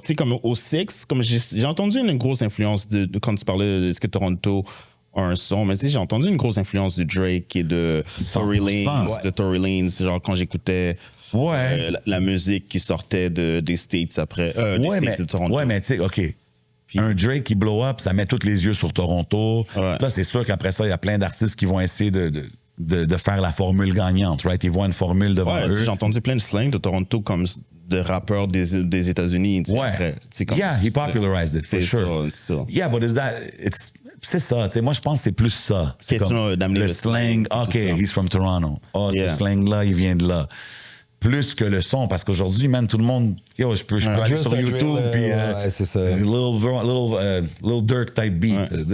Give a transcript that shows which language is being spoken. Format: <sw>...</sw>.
<fr>Tu sais, comme au Six, comme j'ai entendu une grosse influence de quand tu parlais de ce que Toronto a un son, mais tu sais, j'ai entendu une grosse influence de Drake et de Tory Lanez, genre quand j'écoutais la musique qui sortait des States après, des States de Toronto. Ouais, mais tu sais, OK. Un Drake qui blow up, ça met tous les yeux sur Toronto. Ouais. Là, c'est sûr qu'après ça, il y a plein d'artistes qui vont essayer de faire la formule gagnante, right? Ils voient une formule devant eux. J'ai entendu plein de slang de Toronto comme de rappeurs des États-Unis. Ouais.</fr> <en>He popularized it, for sure.</en> <fr>Ça.</fr> <en>Yeah, but</en> <fr>c'est ça. Tu sais, moi, je pense que c'est plus ça. C'est Question d'amener le le</fr> <en>slang. OK, he's from Toronto.</en> <fr>Ce slang-là, il vient de là. Plus que le son, parce qu'aujourd'hui, man, tout le monde, je peux aller sur YouTube, puis c'est ça.</fr> <en>little Dirk type beat.</en>